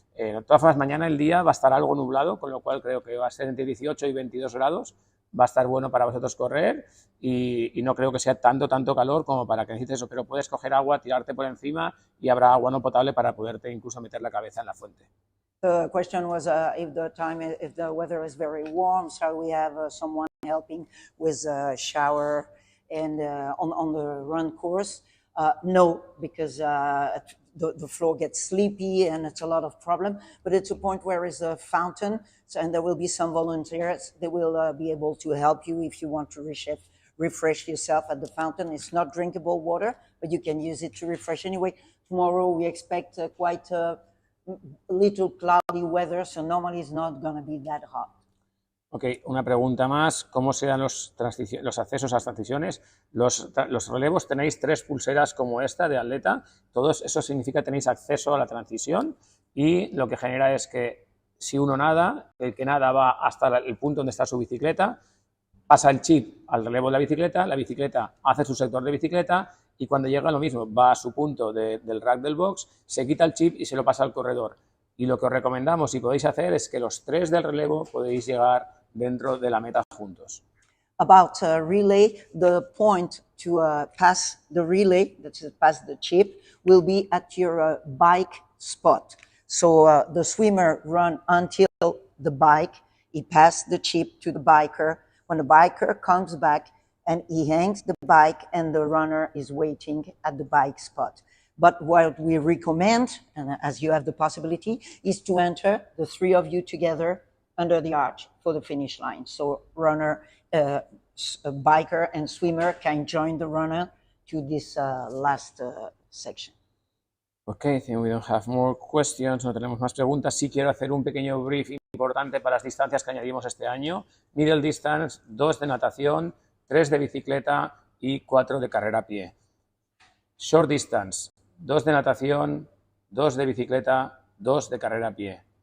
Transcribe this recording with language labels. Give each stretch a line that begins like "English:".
Spanish: De todas formas, mañana el día va a estar algo nublado, con lo cual creo que va a ser entre 18 y 22 grados. Va a estar bueno para vosotros correr y no creo que sea tanto calor como para que necesites eso, pero puedes coger agua, tirarte por encima y habrá agua no potable para poderte incluso meter la cabeza en la fuente.
English: The question was if the weather is very warm, shall we have someone helping with a shower and on the run course? No, because the floor gets sleepy and it's a lot of problem. But it's a point where is a fountain, and there will be some volunteers that will be able to help you if you want to refresh yourself at the fountain. It's not drinkable water, but you can use it to refresh anyway. Tomorrow we expect quite a little cloudy weather, so normally it's not going to be that hot.
Spanish: Ok, una pregunta más. ¿Cómo serán los accesos a las transiciones? Los relevos tenéis 3 pulseras como esta de atleta. Todo eso significa que tenéis acceso a la transición y lo que genera es que si uno nada, el que nada va hasta el punto donde está su bicicleta, pasa el chip al relevo de la bicicleta hace su sector de bicicleta y cuando llega lo mismo, va a su punto del rack del box, se quita el chip y se lo pasa al corredor. Y lo que os recomendamos y podéis hacer es que los 3 del relevo podéis llegar dentro de la meta juntos.
English: About relay, the point to pass the relay, that is pass the chip, will be at your bike spot. So the swimmer run until the bike, he passes the chip to the biker. When the biker comes back and he hangs the bike and the runner is waiting at the bike spot. But what we recommend, and as you have the possibility, is to enter the 3 of you together under the arch for the finish line. So runner, biker and swimmer can join the runner to this last section. Okay, I think we don't have more questions,
Spanish: no tenemos más preguntas. Sí quiero hacer un pequeño brief importante para las distancias que añadimos este año. Middle distance, 2 de natación, 3 de bicicleta y 4 de carrera a pie. Short distance, 2 de natación, 2 de bicicleta, 2 de carrera a pie.